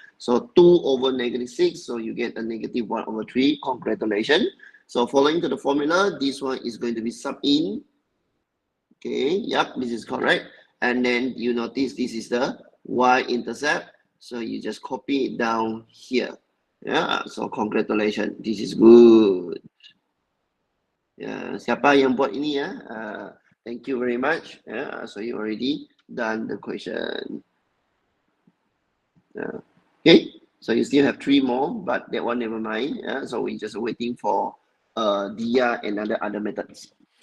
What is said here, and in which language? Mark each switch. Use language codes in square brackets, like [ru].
[en] So 2 over -6. So you get a -1/3. Congratulations. So following to the formula, this one is going to be sub in. Okay, yep, this is correct. And then you notice this is the y-intercept. So you just copy it down here. Yeah, so congratulations. This is good. [ms] Yeah, siapa yang buat ini ya? [en] Thank you very much. Yeah, so you already done the question. Okay, so you still have 3 more, but that one never mind. Yeah, so we just waiting for Dia and other methods.